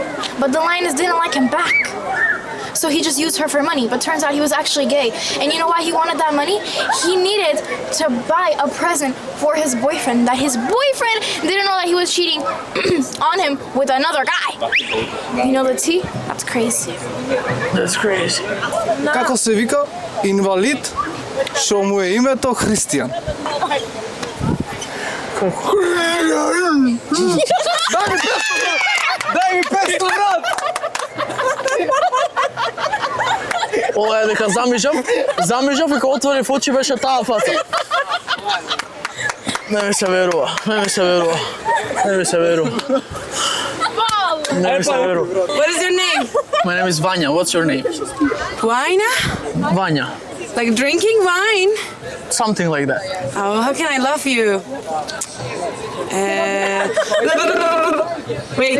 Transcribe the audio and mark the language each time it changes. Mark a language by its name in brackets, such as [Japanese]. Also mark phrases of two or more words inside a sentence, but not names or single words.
[English] But the lioness didn't like him back. So he just used her for money, but turns out he was actually gay. And you know why he wanted that money? He needed to buy a present for his boyfriend, that his boyfriend didn't know that he was cheating on him with another guy. You know the tea? That's crazy. That's crazy. [Macedonian] Како се вика? Инвалид, што му е името Христијан. Дај ми 500, брат! Ова е дека замижав и кога отворив очи беше таа фаца. Не ми се верува. [English] What is your name? My name is Vanya. What's your name? Wine? Vanya. Like drinking wine? Something like that. Oh, how can I love you? Wait.